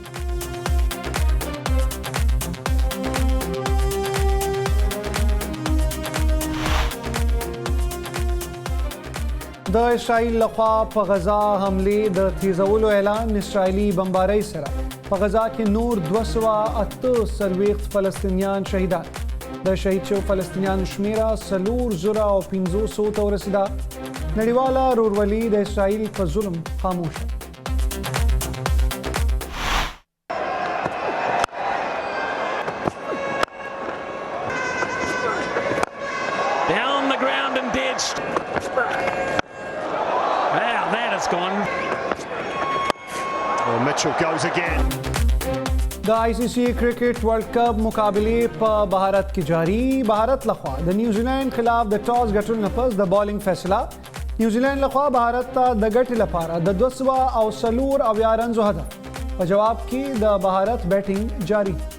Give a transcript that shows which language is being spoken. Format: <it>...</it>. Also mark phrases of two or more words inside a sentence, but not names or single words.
<ps>د اسرائیل لخوا په غزا حملې د تیزولو اعلان. اسرائیلي بمبارۍ سره په غزا کې نور 248 فلسطینیان شهیدان. د شهید شوو فلسطینیانو شمیره 4,500 ته ورسېده. نړیواله ورورولي د اسرائیل په ظلم خاموشه.</ps> <en>Down the ground and ditched. Wow, that has gone. Well, Mitchell goes again.</en> <ps>د ICC کرکټ ورلد کپ مقابلې په بهارت کې جاری. بهارت لخوا د نیوزیلند خلاف د ټاس ګټلو نه پس د بالینګ فیصله. نیوزیلند لخوا بهارت ته د ګټې لپاره د 204 رنزو هدف. په جواب کې د بهارت بیټینګ جاری.</ps>